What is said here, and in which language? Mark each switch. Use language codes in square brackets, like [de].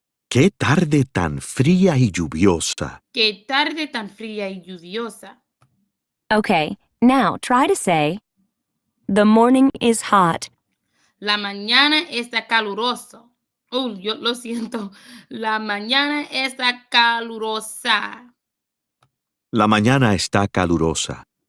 [es] Qué tarde tan fría y lluviosa. Qué tarde tan fría y lluviosa. [en] Okay, now try to say, the morning is hot. [es] La mañana está caluroso. Yo lo siento. La mañana está calurosa. La mañana está calurosa.